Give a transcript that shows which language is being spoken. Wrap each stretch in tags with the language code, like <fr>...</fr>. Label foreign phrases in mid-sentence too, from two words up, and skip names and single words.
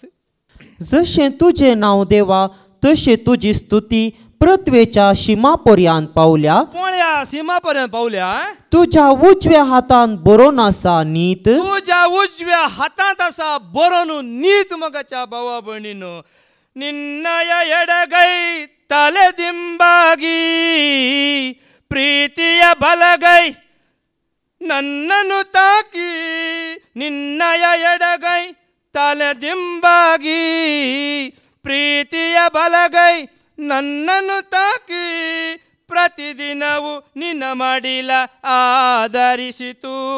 <kok>जशें तुजें नांव देवा तशें तुजी स्तुती पृथ्वेच्या शिमापर्यंत पावल्या पळया सीमापर्यंत पावल्या तुज्या उजव्या हातान बरोवन आसा नीत तुज्या उजव्या हातांत आसा बरोवन नीत मोगाच्या भावा भयणीनो</kok> <kn>ನಿನ್ನಯ ಎಡಗೈ ತಲೆ ದಿಂಬಾಗಿ ಪ್ರೀತಿಯ ಬಲಗೈ ನನ್ನನ್ನು ತಾಕಿ ನಿನ್ನಯ ಎಡಗೈ ತಲೆ ದಿಂಬಾಗಿ ಪ್ರೀತಿಯ ಬಲಗೈ ನನ್ನನ್ನು ತಾಕಿ ಪ್ರತಿದಿನವೂ ನಿನ್ನ ಮಡಿಲ ಆಧರಿಸಿತು</kn>